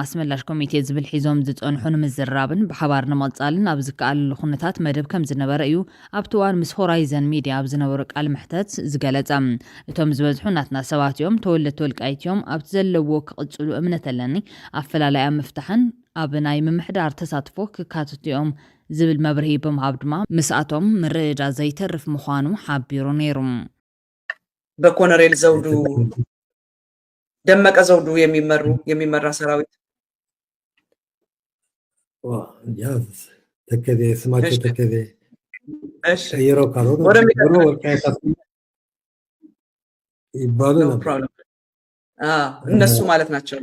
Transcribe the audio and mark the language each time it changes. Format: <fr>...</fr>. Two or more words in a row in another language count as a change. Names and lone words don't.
<ti>ኣስመላሽ ኮሚቴ ዝብል ሒዞም ዝጸንሑ ንምዝራብን ብሓባር ንምቕጻልን ኣብ ዝከኣልሉ ኩነታት መደብ ከም ዝነበረ እዩ ኣብቲ እዋን ምስ ሆራይዘን ሚድያ ኣብ ዝነበሩ ቃል ምሕተት ዝገለጸ እቶም ዝበዝሑ ናትና ሰባት እዮም ተወለድቲ ወልቃይት እዮም ኣብቲ ዘለዎ ክቕጽሉ እምነት ኣለኒ ኣፈላላይ ምፍታሕን ኣብ ናይ ምምሕዳር ተሳትፎ ክካተቱ እዮም ዝብል መብርሂ ብምሃብ ድማ ምስኣቶም ምርዳ ዘይተርፍ ምዃኑ ሓቢሩ ነይሩ።</ti> <am>በኮሎኔል ዘውዱ ደመቀ ዘውዱ የሚመራ ሰራዊት ተከዜ ስማቸው ተከዜ እሺ ቀይሮ ካልሆነ ወደሚቀጥለው ብሎ ወልቃይት ይባሉ ነበር። እነሱ ማለት ናቸው።</am>